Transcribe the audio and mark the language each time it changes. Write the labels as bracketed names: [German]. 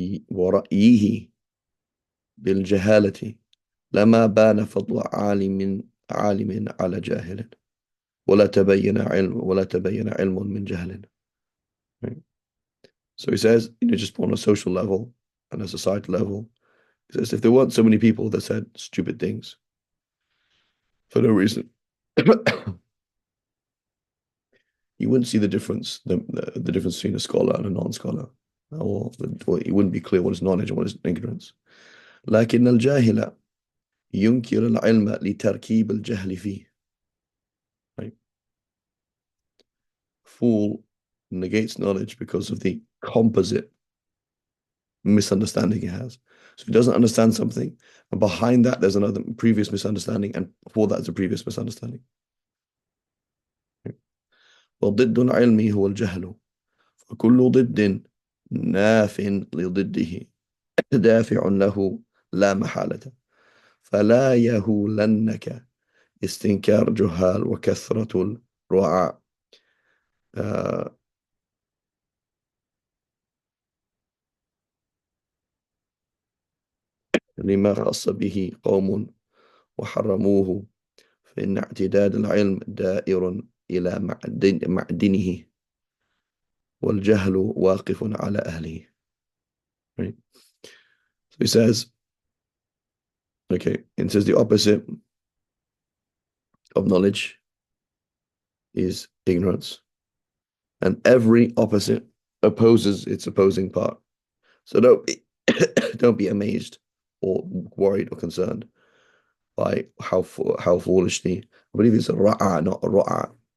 [Arabic] ورأيه بالجهالة لما بان فضل عالم على جاهل ولا تبين علم من جهل. [English] Right? So he says, just on a social level and a societal level, he says if there weren't so many people that said stupid things for no reason, you wouldn't see the difference between a scholar and a non-scholar, or it wouldn't be clear what is knowledge and what is ignorance. [Arabic] لكن الجاهل ينكر العلم لتركيب الجهل فيه. [English] Right? Fool negates knowledge because of the composite misunderstanding he has. So he doesn't understand something, and behind that there's another previous misunderstanding, and before that is a previous misunderstanding. [Arabic] وضد العلم هو الجهل فكل ضد ناف لضده. دافع له لا محالة، فلا يهولنك استنكار جهال وكثرة الرعاع. آه لما خص به قوم وحرموه، فإن اعتداد العلم دائر إلى معدنه، والجهل واقف على أهله. [English] Right? So he says, okay, it says the opposite of knowledge is ignorance, and every opposite opposes its opposing part. So don't be amazed or worried or concerned by how foolishly, I believe it's a ra'a, not a ra'a.